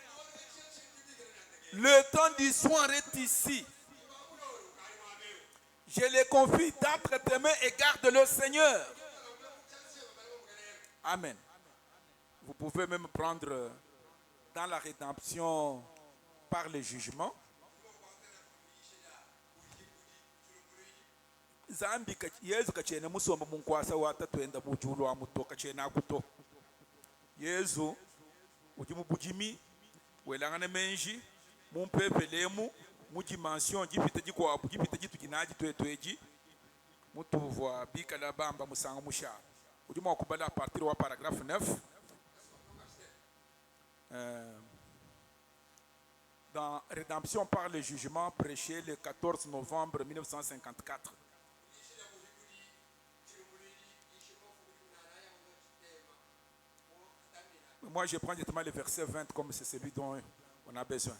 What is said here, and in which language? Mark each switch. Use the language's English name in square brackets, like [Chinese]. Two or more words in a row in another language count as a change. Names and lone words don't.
[French] Le temps du soir est ici. Je les confie d'entre tes mains et garde-le, Seigneur. Amen. Vous pouvez même prendre dans la rédemption par le jugement. [Luba-Lulua] Zambi Yesu kachene musomba munkwasa watatwenda mujulu wa muto kachene akuto. Yesu ujimu bujimi welangane menji mumpepelemu mudimension gipite gikwa gipite gitu kinaji twetweji mutuvwa bikala bamba musanga musha. Ujimu wakubala [French] à partir [Luba-Lulua] wa paragraphe 9. [French] Dans Rédemption par le jugement prêché le 14 novembre 1954. Moi, je prends directement le verset 20 comme c'est celui dont on a besoin.